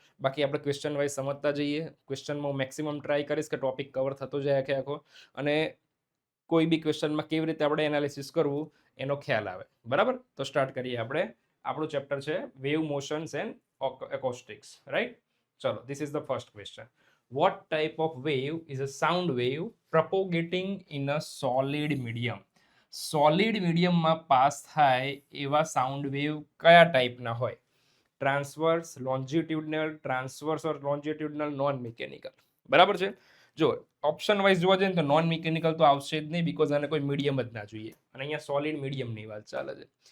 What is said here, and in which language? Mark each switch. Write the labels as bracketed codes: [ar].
[gu] બાકી આપણે question wise સમજતા જઈએ. ક્વેશ્ચનમાં હું મેક્સિમમ ટ્રાય કરીશ કે ટોપિક કવર થતો જાય આખે આખો, અને કોઈ બી ક્વેશ્ચનમાં કેવી રીતે આપણે એનાલિસિસ કરવું એનો ખ્યાલ આવે, બરાબર. તો સ્ટાર્ટ કરીએ આપણે. આપણું ચેપ્ટર છે વેવ મોશન્સ એન્ડ એકોસ્ટિક્સ, રાઈટ. [en] ચલો, this is the first question. What type of wave is a sound wave propagating in a solid medium? [gu] Solid મીડિયમમાં પાસ થાય એવા સાઉન્ડ વેવ કયા ટાઈપના હોય? ટ્રાન્સવર્સ, લોન્જિટ્યુડનલ, ટ્રાન્સવર્સ ઓર લોન્જિટ્યુડનલ, નોન મિકેનિકલ. બરાબર છે. જો ઓપ્શન વાઇઝ જોવા જઈએ તો નોન મિકેનિકલ તો આવશે જ નહીં, બીકોઝ આને કોઈ મીડિયમ જ ના જોઈએ, અને અહીંયા સોલિડ મીડિયમની વાત ચાલે છે.